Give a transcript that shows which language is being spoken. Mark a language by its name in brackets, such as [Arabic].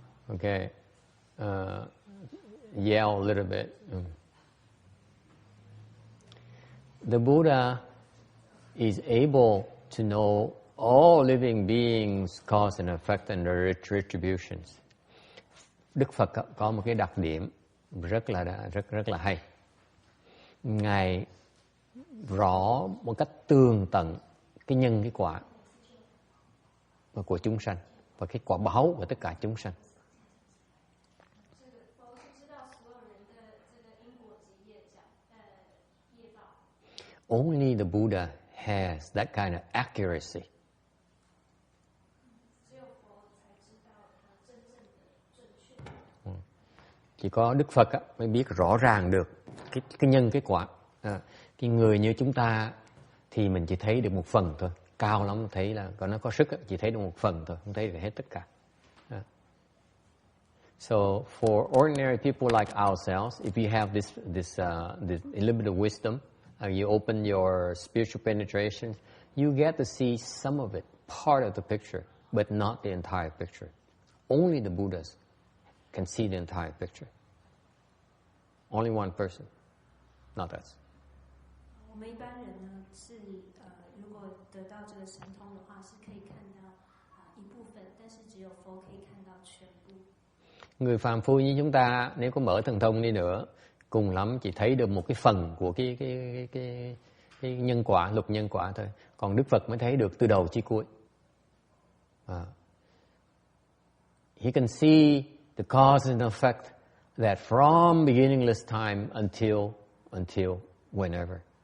[English] Okay, yell a little bit. The Buddha is able to know all living beings, cause and effect and their retributions. [Vietnamese] Đức Phật có một cái đặc điểm rất là hay. Ngài rõ một cách tường tận cái nhân cái quả của chúng sanh và cái quả báo của tất cả chúng sanh. [English] Only the Buddha has that kind of accuracy. [Vietnamese] Chỉ có Đức Phật mới biết rõ ràng được cái nhân cái quả. Cái người như chúng ta thì mình chỉ thấy được một phần thôi. Cao lắm thấy là còn nó có sức chỉ thấy được một phần thôi, không thấy được hết tất cả. [English] So for ordinary people like ourselves, if you have this a little bit of wisdom, you open your spiritual penetration, you get to see some of it, part of the picture, but not the entire picture. Only the Buddhas can see the entire picture. Only one person, not us. [Chinese] 我们一般人呢是如果得到这个神通的话，是可以看到一部分，但是只有佛可以看到全部。 [Vietnamese] Người phàm phu như chúng ta nếu có mở thần thông đi nữa, cùng lắm chỉ thấy được một cái phần của cái nhân quả, luật nhân quả thôi. Còn Đức Phật mới thấy được từ đầu chí cuối. [English] He can see the cause and effect that from beginningless time until whenever.